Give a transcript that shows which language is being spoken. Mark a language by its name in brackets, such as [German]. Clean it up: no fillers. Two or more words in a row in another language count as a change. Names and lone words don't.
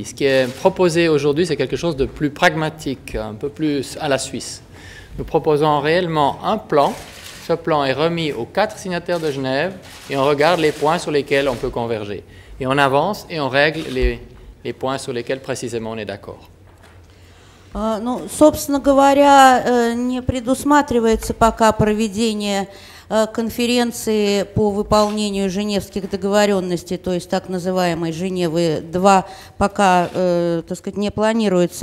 [French] Ce qui est proposé aujourd'hui, c'est quelque chose de plus pragmatique, un peu plus à la Suisse. Nous proposons réellement un plan. Ce plan est remis aux 4 signataires de Genève et on regarde les points sur lesquels on peut converger. Et on avance et on règle les points sur lesquels précisément on est d'accord. [Russian] Ну, собственно говоря, не предусматривается пока проведение конференции по выполнению женевских договоренностей, то есть так называемой Женевы-2, пока, так сказать, не планируется.